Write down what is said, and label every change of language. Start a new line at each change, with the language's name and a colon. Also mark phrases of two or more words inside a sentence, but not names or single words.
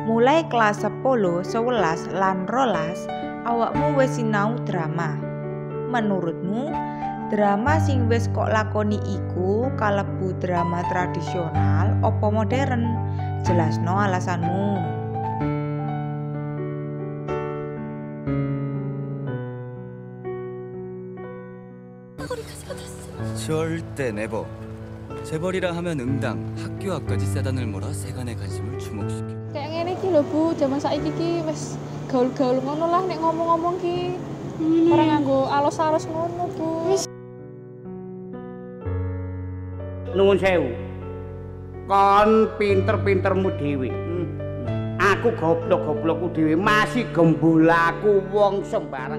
Javanese: Mulai kelas 10, 11 lan 12 awakmu wis sinau drama. Menurutmu drama sing wis kok lakoni iku kalebu drama tradisional opo modern? Jelasno alasanmu.
Korean: 절대 네버. 재벌이라 하면 응당, 학교 앞까지 세단을 몰아 세간의 관심을 주목시켜.
Javanese: Kayak ngene iki lho Bu, jaman saiki iki wis gaul-gaul ngono lah nek ngomong-ngomong ki. Ora nganggo alus-alus ngono, Bu. Nuwun sewu. Kon pinter-pintermu dhewe. Aku goblok-goblokku dhewe masih gembulaku wong sembarang.